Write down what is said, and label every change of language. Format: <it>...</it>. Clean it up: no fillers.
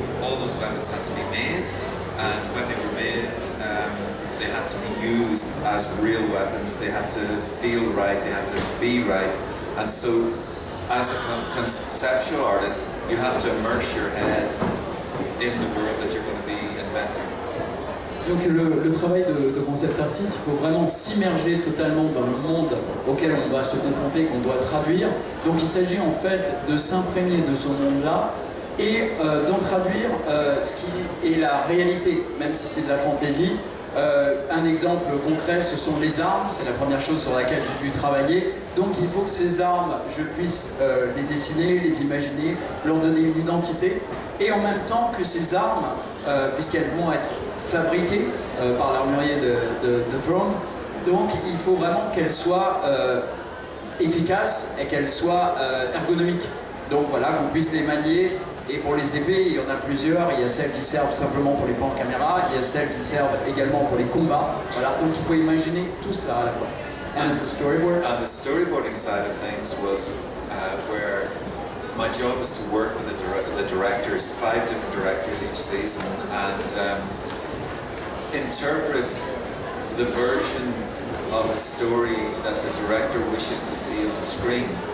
<en>All those weapons had to be made, and when they were made, they had to be used as real weapons. They had to feel right, they had to be right. And so, as a conceptual artist, you have to immerse your head in the world that you're going to be inventing.</en> <fr>Donc le travail de concept artiste, il faut vraiment s'immerger totalement dans le monde auquel on va se confronter, qu'on doit traduire. Donc il s'agit en fait de s'imprégner de ce monde-là et d'en traduire ce qui est la réalité, même si c'est de la fantaisie. Un exemple concret, ce sont les armes, c'est la première chose sur laquelle j'ai dû travailler. Donc il faut que ces armes, je puisse les dessiner, les imaginer, leur donner une identité, et en même temps que ces armes, puisqu'elles vont être fabriquées par l'armurier de Thrones, donc il faut vraiment qu'elles soient efficaces et qu'elles soient ergonomiques. Donc voilà, qu'on puisse les manier. Et pour les épées, il y en a plusieurs. Il y a celles qui servent simplement pour les plans de caméra, il y a celles qui servent également pour les combats. Voilà, donc il faut imaginer tout cela à la fois.</fr> <en>And the storyboard? And the storyboarding side of things was where my job was to work with the directors, 5 different directors each season, and interpret the version of a story that the director wishes to see on the screen.</en>